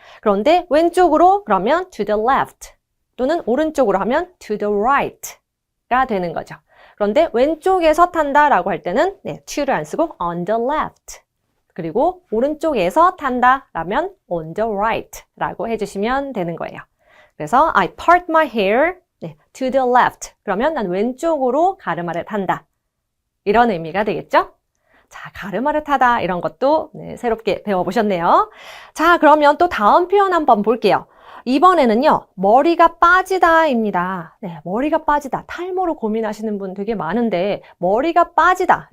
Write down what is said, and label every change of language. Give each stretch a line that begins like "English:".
Korean: 그런데 왼쪽으로 그러면
English: to the left
Korean: 또는 오른쪽으로 하면
English: to the right
Korean: 가 되는 거죠. 그런데 왼쪽에서 탄다라고 할 때는 to를 안 쓰고
English: on the left
Korean: 그리고 오른쪽에서 탄다라면
English: on the right
Korean: 라고 해주시면 되는 거예요. 그래서
English: I part my hair to the left
Korean: 그러면 난 왼쪽으로 가르마를 탄다. 이런 의미가 되겠죠? 자, 가르마를 타다 이런 것도 새롭게 배워보셨네요. 자, 그러면 또 다음 표현 한번 볼게요. 이번에는요, 머리가 빠지다입니다. 네, 머리가 빠지다. 탈모로 고민하시는 분 되게 많은데 머리가 빠지다.